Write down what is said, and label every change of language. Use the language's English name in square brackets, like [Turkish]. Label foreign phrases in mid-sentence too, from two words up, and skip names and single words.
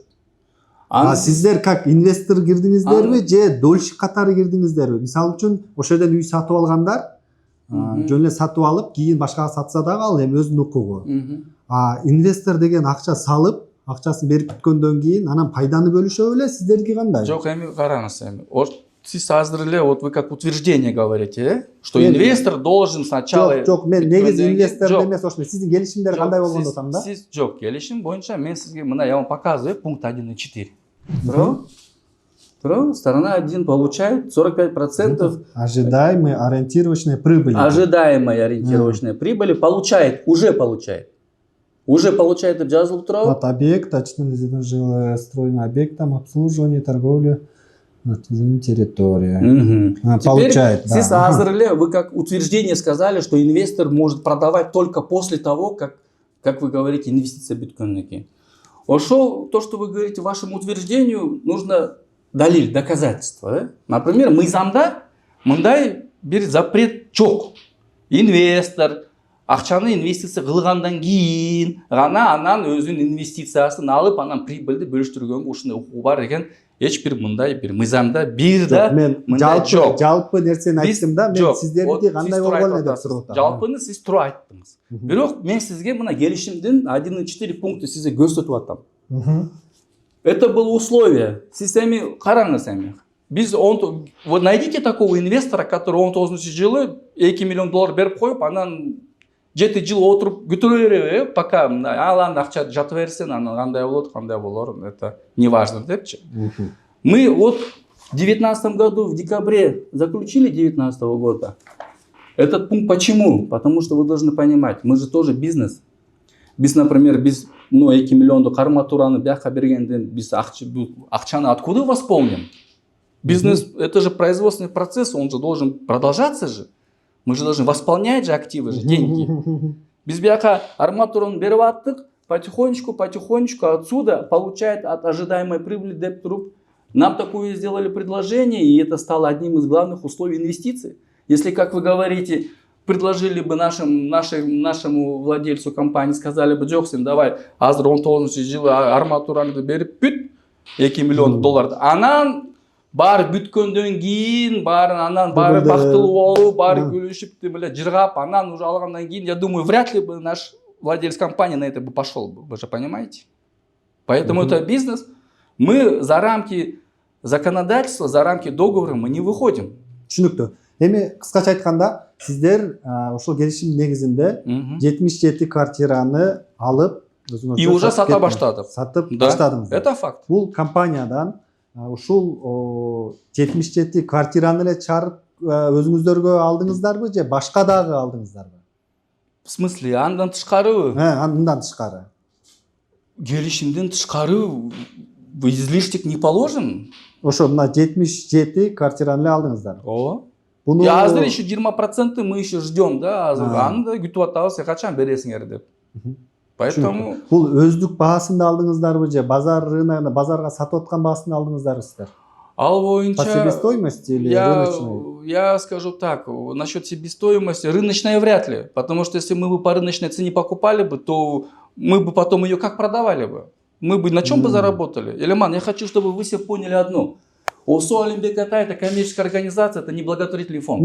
[Kyrgyz] Сиздер [Russian] как инвестор [Kyrgyz] кирдиңиздерби же дольщик катары кирдиңиздерби? Мисалы үчүн ошол жерден үй сатып алгандар жөн эле сатып алып, кийин башкага сатса дагы ал эми өзүнүн укугу. Инвестор деген акча салып, акчасын берип бүткөндөн кийин анан пайданы бөлүшөбү эле, сиздердики кандай? Жок, эми караңыз эми. Сиз азыр эле [Russian] вот вы как утверждение говорите, что инвестор должен сначала... [Kyrgyz] Жок, мен негизи инвестор эмес, ошондой. Сиздин келишимдер кандай болгондо атам да? Сиз жок, келишим боюнча мен сизге мына [Russian] я вам показываю пункт 1.4. Сторона 1 получает 45%. Ожидаемые ориентировочные прибыли. Ожидаемая ориентировочная прибыль уже получает. Уже получает [Kyrgyz] деп жазылып турабы? [Russian] От объекта, строение объектом, обслуживание, торговля, территория. Получает, да. [Kyrgyz] Сиз азыр эле [Russian] вы как утверждение сказали, что инвестор может продавать только после того, как вы говорите, [Kyrgyz] инвестиция бүткөндөн кийин. Ошол, [Russian] то, что вы говорите, вашему утверждению нужно далиль, доказательство. Да? Например, [Kyrgyz] мыйзамда мындай бир запрет жок. Инвестор акчаны инвестиция кылгандан кийин гана анан өзүнүн инвестициясын алып, анан прибыльди бөлүштүргөнгө ушундай укугу бар деген эч бир мындай бир мыйзамда бир да мындай жок. Жалпы нерсени айттым да, мен сиздердики кандай болгон деп сурап атам. Жалпыны сиз туура айттыңыз. Бирок мен сизге мына келишимдин 1.4 пункту сизге көрсөтүп атам. [Russian] Это было условие. [Kyrgyz] Сиз эми караңыз эми. [Russian] Вот найдите такого инвестора, который [Kyrgyz] 19-жылы 2 миллион доллар берип коюп, анан 7 жыл отуруп күтүрө береби, пока алан акча жатып берсин, анан кандай болот, кандай болор, [Russian] это не важно депчи. Мы вот в 2019 году в декабре заключили 2019 года этот пункт. Почему? Потому что вы должны понимать, мы же тоже бизнес. [Kyrgyz] Биз, например, 2 миллиондук арматураны бияка бергенден биз акчаны [Russian] откуда восполним? Бизнес это же производственный процесс, он же должен продолжаться же. Мы же должны восполнять же активы, же деньги. [Kyrgyz] Без бияка арматуру берип аттык, [Russian] потихонечку отсюда получает от ожидаемой прибыли [Kyrgyz] деп туруп. [Russian] Нам такое сделали предложение, и это стало одним из главных условий инвестиций. Если, как вы говорите, предложили бы нашему владельцу компании, сказали бы, Джоксин, давай, [Kyrgyz] азыр 19-жылы арматураны берип бүт, 2 миллион доллар. Анан баары бүткөндөн кийин, анан баары бактылуу болуп, баары күлүшүп, жыргап, анан уже алгандан кийин, [Russian] я думаю, вряд ли бы наш владелец компании на это бы пошел бы, вы же понимаете? Поэтому это бизнес. Мы за рамки законодательства, за рамки договора мы не выходим. [Kyrgyz] Түшүнүктүү. Эми кыскача айтканда, сиздер ошол келишим негизинде 77 квартираны алып, [Russian] и уже [Kyrgyz] сата баштадык. Сатып баштадыңыз. [Russian] Это факт. [Kyrgyz] Бул компаниядан ушул 77 квартираны эле чарып өзүңүздөргө алдыңыздарбы же башка дагы алдыңыздарбы? [Russian] В смысле, [Kyrgyz] андан тышкарыбы? Андан тышкары. Келишимден тышкары [Russian] излишек не положен. [Kyrgyz] Ошо мына 77 квартираны эле алдыңыздар. Ооба. [Russian] Я азыр еще 20% мы еще ждем, [Kyrgyz] да, аны да күтүп атабыз, качан бересиңер деп. [Russian] Поэтому [Kyrgyz] бул өздүк баасында алдыңыздарбы же базарга сатып аткан баасында алдыңыздарбы сиздер? Ал боюнча [Russian] по себестоимости или рыночной? Я скажу так, насчет себестоимости рыночной вряд ли, потому что если мы бы по рыночной цене покупали бы, то мы бы потом ее как продавали бы? Мы бы на чем бы заработали? Элеман, я хочу, чтобы вы все поняли одно. ОСО Олимбеката это коммерческая организация, это не благотворительный фонд.